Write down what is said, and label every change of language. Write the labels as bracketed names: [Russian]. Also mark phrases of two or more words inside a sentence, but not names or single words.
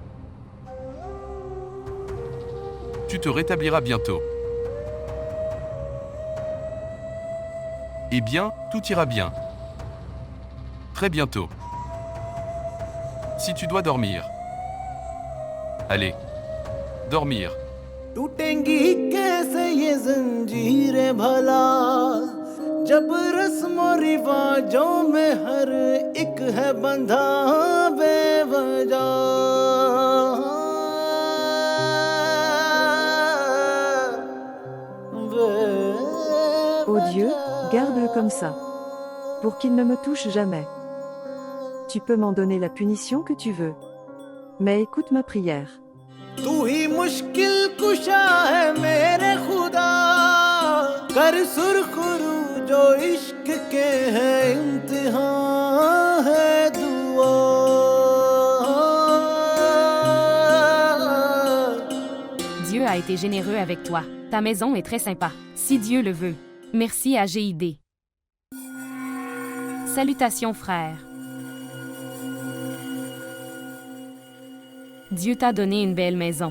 [French] Tu te rétabliras bientôt. Eh bien, tout ira bien. Très bientôt. Si tu dois dormir. Allez. Dormir. [Hindi] टूटेंगी कैसे ये जंजीरें भला जब रस्मों रिवाजों में हर एक है बंधा बेवजह [French] Ô Dieu, garde-le comme ça. Pour qu'il ne me touche jamais. Tu peux m'en donner la punition que tu veux. Mais écoute ma prière. [Hindi] तू ही मुश्किल कुशा है मेरे खुदा कर सुरखरू जो इश्क के है इम्तिहान है दुआ [French] Dieu a été généreux avec toi. Ta maison est très sympa, si Dieu le veut. Merci à GID. Salutations frères. Dieu t'a donné une belle maison.